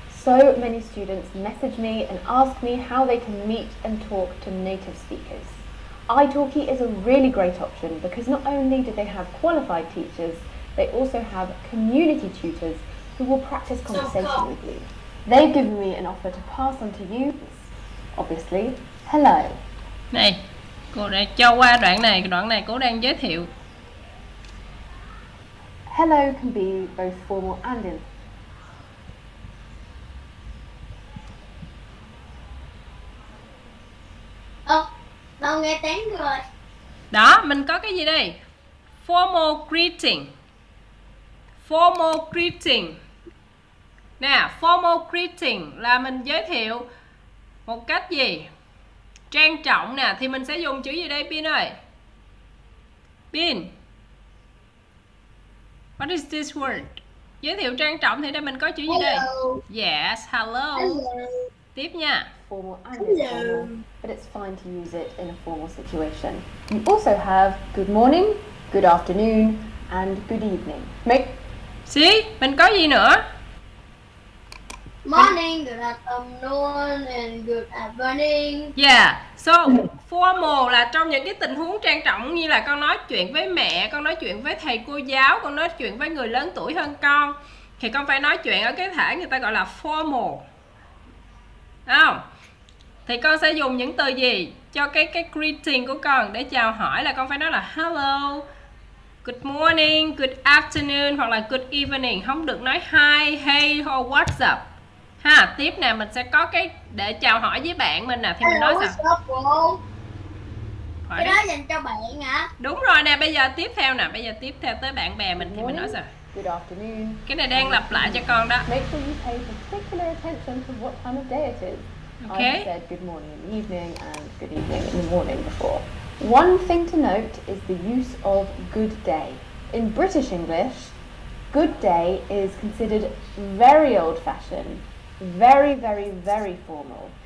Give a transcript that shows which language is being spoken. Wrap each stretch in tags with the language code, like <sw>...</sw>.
<en>So many students message me and ask me how they can meet and talk to native speakers. italki is a really great option because not only do they have qualified teachers, they also have community tutors who will practice conversation with you. They've given me an offer to pass on to you. Obviously, hello.</en> <vi>Này, cô đã cho qua đoạn này cô đang giới thiệu.</vi> <en>Hello can be both formal and informal.</en> <vi>Con nghe tiếng rồi. Đó, mình có cái gì đây?</vi> <en>Formal greeting. Formal greeting.</en> <vi>Nè,</vi> <en>formal greeting</en> <vi>là mình giới thiệu một cách gì? Trang trọng nè, thì mình sẽ dùng chữ gì đây Pin ơi? Pin.</vi> <en>What is this word?</en> <vi>Giới thiệu trang trọng thì đây mình có chữ gì đây?</vi> <en>Yes, hello.</en> <vi>Tiếp nha.</vi> <en>Formal and informal, but it's fine to use it in a formal situation. You also have good morning, good afternoon, and good evening.</en> <vi>See, mình có gì nữa?</vi> <en>Morning, good afternoon, and good evening.</en> <vi>Yeah, so formal là trong những cái tình huống trang trọng như là con nói chuyện với mẹ, con nói chuyện với thầy cô giáo, con nói chuyện với người lớn tuổi hơn con, thì con phải nói chuyện ở cái thể người ta gọi là formal. Đúng không? Thì con sẽ dùng những từ gì cho cái greeting của con để chào hỏi, là con phải nói là</vi> <en>hello, good morning, good afternoon</en> <vi>hoặc là</vi> <en>good evening,</en> <vi>không được nói</vi> <en>hi, hey or what's up.</en> <vi>Ha, tiếp nè, mình sẽ có cái để chào hỏi với bạn mình nè, thì mình nói sao?</vi> <en>What's up, bro?</en> <vi>Cái đó dành cho bạn hả? Đúng rồi nè, bây giờ tiếp theo nè, bây giờ tiếp theo tới bạn bè mình thì mình nói sao?</vi> <en>Good afternoon.</en> <vi>Cái này đang lặp lại cho con đó.</vi> <en>Make sure you pay particular attention to what time of day it is. Okay. I've said good morning in the evening and good evening in the morning before. One thing to note is the use of good day. In British English, good day is considered very old-fashioned, very, very, very formal.</en>